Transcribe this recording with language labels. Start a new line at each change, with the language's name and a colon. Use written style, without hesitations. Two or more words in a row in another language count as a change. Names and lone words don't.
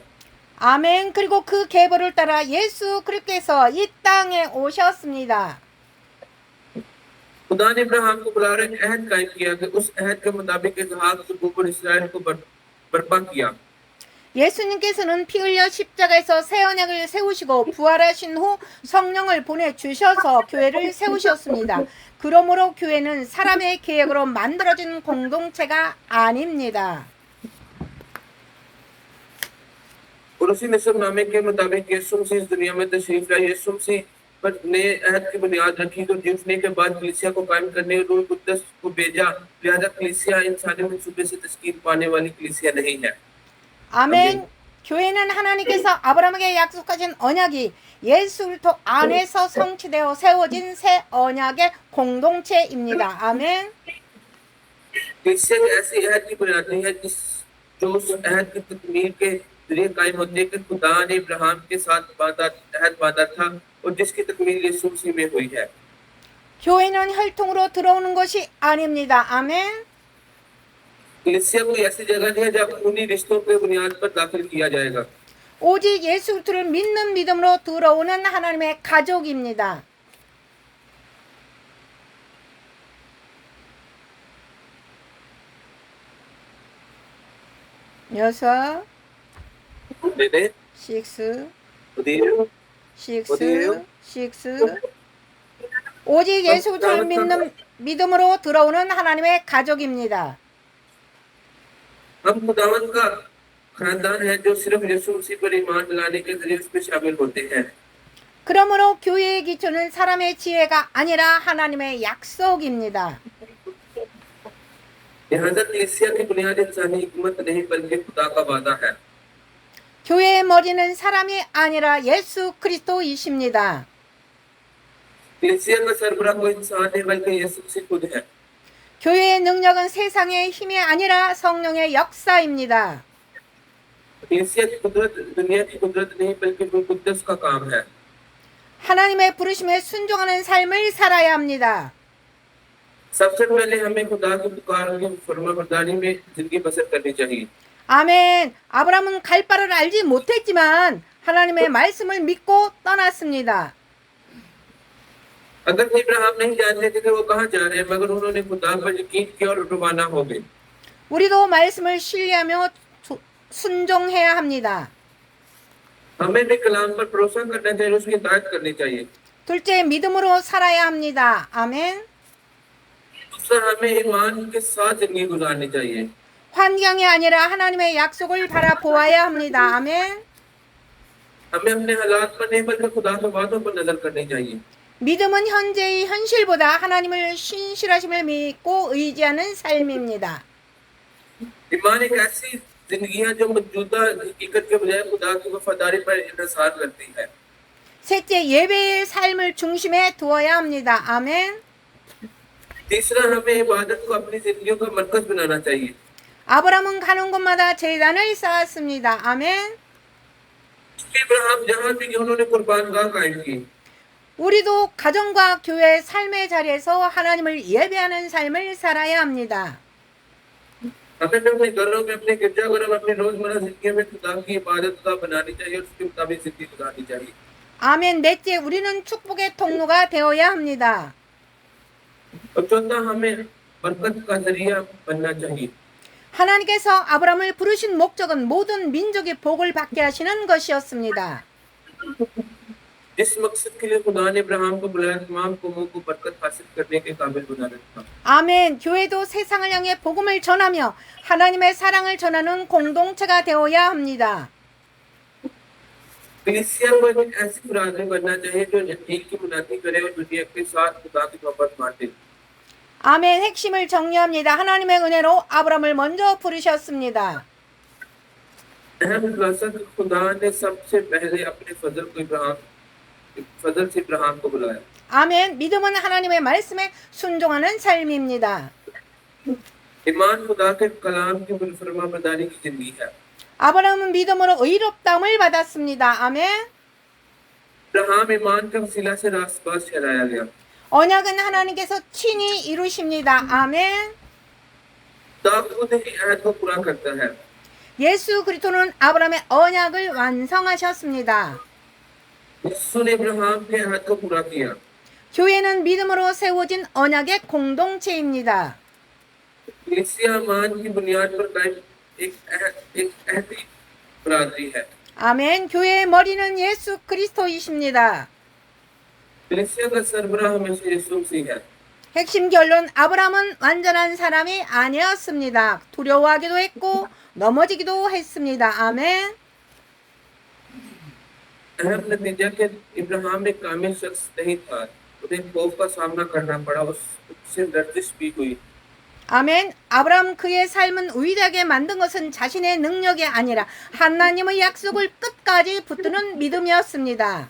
Korean: 아멘. 그리고 그 계보를 따라 예수 그리스도께서 이 땅에 오셨습니다.
Urdu: خدا نے ابراہیم کو بلا کر ایک عہد قائم کیا کہ اس عہد کے مطابق اسحاق یعقوب اور اسرائیل کو برپا کیا.
Korean: 예수님께서는 피 흘려 십자가에서 새 언약을 세우시고 부활하신 후 성령을 보내주셔서 교회를 세우셨습니다. 그러므로 교회는 사람의 계획으로 만들어진 공동체가 아닙니다.
Urdu: اور اسی نسب نامے کے مطابق یسوع مسیح اس دنیا میں تشریف لائے. یسوع مسیح پر نے عہد کی بنیاد رکھی تو جس نے کے بعد کلیسیا کو قائم کرنے روح قدس کو بھیجا. لہٰذا کلیسیا انسانی منصوبے سے تشکیل پانے والی کلیسیا نہیں ہے.
Korean: 아멘. 교회는 하나님께서 아브라함에게 약속하신 언약이 예수 그리스도 안에서 성취되어 세워진 새 언약의 공동체입니다. 아멘.
Urdu: کلیسیا ایسی عہد کی بنیاد نہیں ہے جو اس عہد کی تکمیل کے ذریعے قائم ہوتی ہے کہ خدا نے ابراہیم کے ساتھ عہد باندھا تھا اور جس کی تکمیل یسوع مسیح میں ہوئی ہے.
Korean: 교회는 혈통으로 들어오는 것이 아닙니다. 아멘.
Urdu: کلیسیا کوئی ایسی جگہ نہیں ہے جہاں خونی رشتوں کے بنیاد پر داخل کیا جائے گا.
Korean: 오직 예수 그리스도를 믿는 믿음으로 들어오는 하나님의 가족입니다. 여섯, 네네. 식스, 어디에요? 식스, 어디예요? 식스. 오직 예수 그리스도를 믿는 믿음으로 들어오는 하나님의 가족입니다.
Urdu: ہم خداوند کا خاندان ہے جو صرف یسوع مسیح پر ایمان لانے کے ذریعے اس میں شامل ہوتے ہیں.
Korean: 그러므로 교회의 기초는 사람의 지혜가 아니라 하나님의 약속입니다.
Urdu: لہٰذا کلیسیا کی بنیاد انسانی حکمت نہیں بلکہ خدا کا وعدہ ہے.
Korean: 교회의 머리는 사람이 아니라 예수 그리스도이십니다.
Urdu: کلیسیا کا سربراہ کوئی انسان نہیں بلکہ یسوع مسیح خود ہے.
Korean: 교회의 능력은 세상의 힘이 아니라 성령의 역사입니다.
Urdu: کلیسیا کی قدرت دنیا کی قدرت نہیں بلکہ روح قدس کا کام ہے.
Korean: 하나님의 부르심에 순종하는 삶을 살아야 합니다.
Urdu: سب سے پہلے ہمیں خدا کی پکار کی فرمانبرداری میں زندگی بسر کرنی چاہیے.
Korean: 아멘. 아브라함은 갈 바를 알지 못했지만 하나님의 말씀을 믿고 떠났습니다.
Urdu: اگر ابراہیم نہیں جانتے تھے کہ وہ کہاں جا رہے ہیں، مگر انہوں نے خدا پر یقین کیا اور روانہ ہو گئے.
Korean: 우리도 말씀을 신뢰하며 순종해야 합니다.
Urdu: ہمیں بھی کلام پر بھروسا کرنا چاہیے، اس کی اطاعت کرنی چاہیے.
Korean: 둘째, 믿음으로 살아야 합니다. 아멘.
Urdu: دوسرا، ہمیں ایمان کے ساتھ زندگی گزارنی چاہیے.
Korean: 환경이 아니라 하나님의 약속을 바라보아야 합니다. 아멘.
Urdu: ہمیں اپنے حالات پر نہیں بلکہ خدا کے وعدوں پر نظر کرنی چاہیے.
Korean: 믿음은 현재의 현실보다 하나님을 신실하심을 믿고 의지하는 삶입니다.
Urdu: ایمان ایک ایسی زندگی ہے جو موجودہ حقیقت کے بجائے خدا کی وفاداری پر انتظار کرتی ہے.
Korean: 셋째, 예배의 삶을 중심에 두어야 합니다. 아멘.
Urdu: تیسرا، ہمیں عبادت کو اپنی زندگیوں کا مرکز بنانا چاہیے.
Korean: 아브라함은 가는 곳마다 제단을 쌓았습니다. 아멘.
Urdu: ابراہیم جہاں بھی گئے انہوں نے قربان گاہ قائم کی.
Korean: 우리도 가정과 교회 삶의 자리에서 하나님을 예배하는 삶을 살아야 합니다.
Urdu: ہمیں بھی اپنے گھروں میں، اپنے گرجا گھروں میں، اپنی روزمرہ زندگی میں خدا کی عبادت کا بنانی چاہیے اور اس کے مطابق زندگی گزارنی چاہیے.
Korean: 아멘. 넷째, 우리는 축복의 통로가 되어야 합니다.
Urdu: اور چوتھا، ہمیں برکت کا ذریعہ بننا چاہیے.
Korean: 하나님께서 아브라함을 부르신 목적은 모든 민족이 복을 받게 하시는 것이었습니다.
Urdu: جس مقصد کے لیے خدا نے ابراہم کو بلایا، تمام قوموں کو برکت حاصل کرنے کے قابل بنانا تھا.
Korean: 아멘. 교회도 세상을 향해 복음을 전하며 하나님의 사랑을 전하는 공동체가 되어야 합니다.
Urdu: کلیسیا کو ایک ایسی برادری بننا چاہیے جو ایک کی منادی کرے اور دنیا کے ساتھ خدا کی محبت بانٹے.
Korean: 아멘. 핵심을 정리합니다. 하나님의 은혜로 아브라함을 먼저 부르셨습니다.
Urdu: اہم خلاصہ کہ خدا نے سب سے پہلے اپنے فضل سے ابراہیم کو بلایا.
Korean: 아멘. 믿음은 하나님의 말씀에 순종하는 삶입니다.
Urdu: ایمان خدا کے کلام کی فرمانبرداری کی زندگی ہے.
Korean: 아브라함은 믿음으로 의롭다함을 받았습니다. 아멘.
Urdu: ابراہیم ایمان کا وسیلہ سے راستباز ٹھہرایا گیا.
Korean: 언약은 하나님께서 친히 이루십니다. 아멘.
Urdu: خدا خود ہی عہد کو پورا کرتا ہے.
Korean: 예수 그리스도는 아브라함의 언약을 완성하셨습니다.
Urdu: یسوع نے ابراہیم کے عہد کو پورا کیا.
Korean: 교회는 믿음으로 세워진 언약의 공동체입니다.
Urdu: کلیسیا ایمان کی بنیاد پر قائم ایک عہدی برادری ہے.
Korean: 아멘. 교회의 머리는 예수 그리스도이십니다.
Urdu: کلیسیا کا سربراہ ہمیشہ یسوع مسیح ہے.
Korean: 핵심 결론, 아브라함은 완전한 사람이 아니었습니다. 두려워하기도 했고 넘어지기도 했습니다. 아멘.
Urdu: اہم نتیجہ کہ ابراہیم ایک کامل شخص نہیں تھا، انہیں خوف کا سامنا کرنا پڑا، اس سے لرزش بھی ہوئی.
Korean: 아멘. 아브라함 그의 삶은 위대하게 만든 것은 자신의 능력이 아니라 하나님의 약속을 끝까지 붙드는 믿음이었습니다.